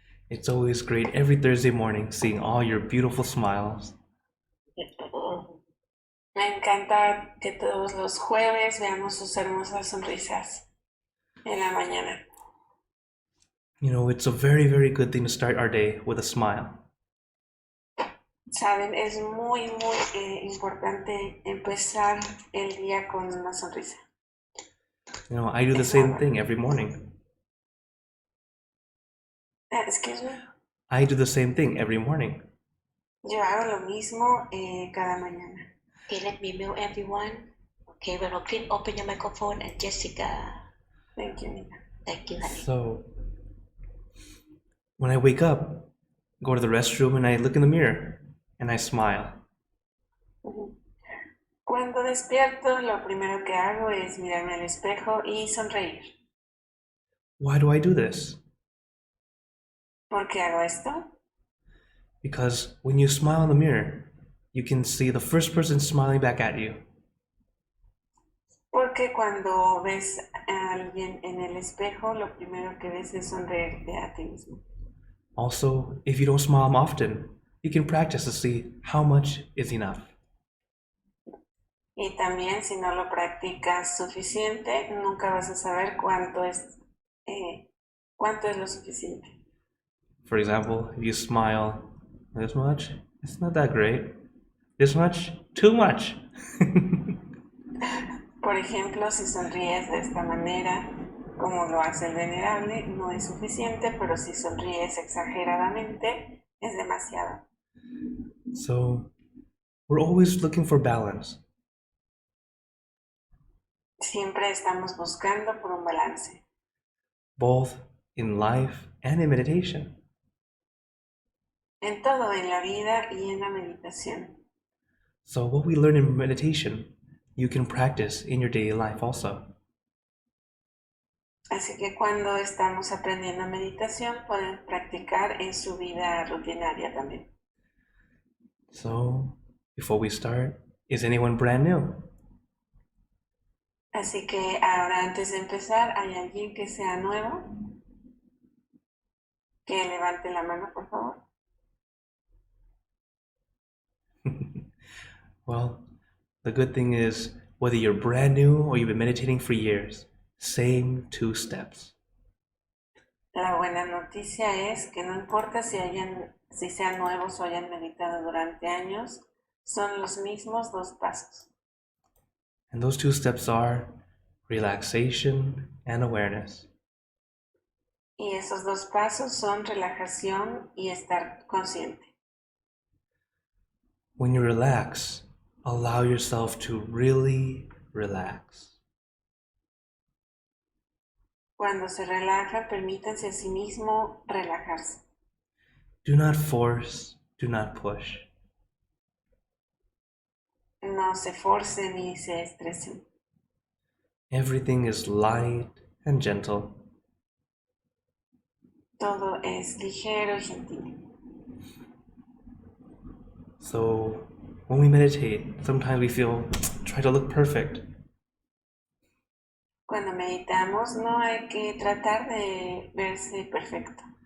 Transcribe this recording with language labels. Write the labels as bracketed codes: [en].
[en] It's always great every Thursday morning seeing all your beautiful smiles. [es] Me encanta que todos los jueves veamos sus hermosas sonrisas en la mañana. [en] You know, it's a very, very good thing to start our day with a smile. [es] Saben, es muy importante empezar el día con una sonrisa. [en] You know, I do the same thing every morning. Excuse me. I do the same thing every morning. [es] Yo hago lo mismo cada mañana. [en] Okay, let me mute everyone. Okay, well, Clint, open your microphone, and Jessica. Thank you, Nina. Thank you, honey. So, when I wake up, go to the restroom and I look in the mirror and I smile. [es] Cuando despierto, lo primero que hago es mirarme al espejo y sonreír. [en] Why do I do this? [es] ¿Por qué hago esto? [en] Because when you smile in the mirror, you can see the first person smiling back at you. [es] Porque cuando ves a alguien en el espejo, lo primero que ves es sonreírte a ti mismo. [en] Also, if you don't smile often, you can practice to see how much is enough. [es] Y también, si no lo practicas suficiente, nunca vas a saber cuánto es lo suficiente. [en] For example, if you smile this much, it's not that great. This much, too much. [es] Por ejemplo, si sonríes de esta manera, como lo hace el venerable, no es suficiente, pero si sonríes exageradamente, es demasiado. [en] So, we're always looking for balance. [es] Siempre estamos buscando por un balance. [en] Both in life and in meditation. [es] En todo, en la vida y en la meditación. [en] So what we learn in meditation, you can practice in your daily life also. [es] Así que cuando estamos aprendiendo meditación, pueden practicar en su vida rutinaria también. [en] So, before we start, is anyone brand new? [es] Así que ahora, antes de empezar, ¿hay alguien que sea nuevo? Que levante la mano, por favor. [en] Well, the good thing is, whether you're brand new or you've been meditating for years, same 2 steps. [es] La buena noticia es que no importa si sean nuevos o hayan meditado durante años, son los mismos 2 pasos. [en] And those 2 steps are relaxation and awareness. [es] Y esos 2 pasos son relajación y estar consciente. [en] When you relax, allow yourself to really relax. [es] Cuando se relaja, permítanse a sí mismo relajarse. [en] Do not force, do not push. [es] No se forcen ni se estresen. [en] Everything is light and gentle. [es] Todo es ligero y gentil. [en] So when we meditate, sometimes we try to look perfect. [es] Cuando meditamos, no hay que tratar de verse perfecto.